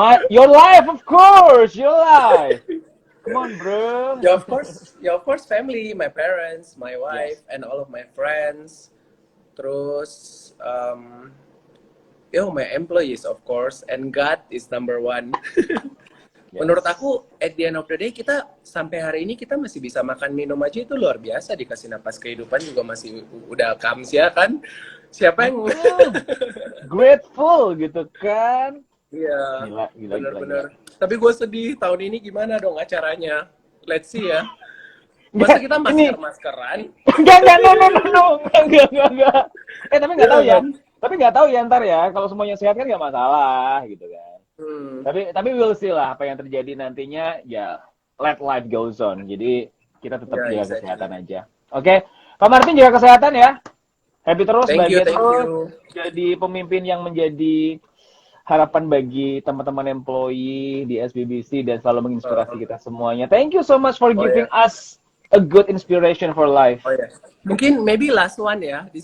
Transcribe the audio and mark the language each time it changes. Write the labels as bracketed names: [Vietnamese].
[English] Your life, of course, your life. Come on, bro. Yeah, of course, family, my parents, my wife, and all of my friends. [Indonesian] Terus, [English] my employees, of course, and God is number one. [Indonesian] Menurut aku, [English] at the end of the day, [Indonesian] kita sampai hari ini kita masih bisa makan minum aja itu luar biasa. Dikasih napas kehidupan juga masih udah kams ya kan? Siapa yang grateful gitu kan? Iya, Gila. bener-bener. Tapi gue sedih, tahun ini gimana dong acaranya? [English] Let's see [Indonesian] ya. Masa kita maskeran? Enggak, no. Enggak. Tapi nggak tahu ya. Tapi nggak tahu ya ntar ya. Kalau semuanya sehat kan nggak masalah gitu kan. Tapi [English] we'll see [Indonesian] lah apa yang terjadi nantinya. Ya, [English] let life goes on. [Indonesian] Jadi kita tetap jaga kesehatan aja. Oke, Pak Martin jaga kesehatan ya. Happy terus, bahagia terus. Jadi pemimpin yang menjadi harapan bagi teman-teman employee di SBBC dan selalu menginspirasi kita semuanya. [English] Thank you so much for giving us a good inspiration for life. [Indonesian] Mungkin maybe last one ya.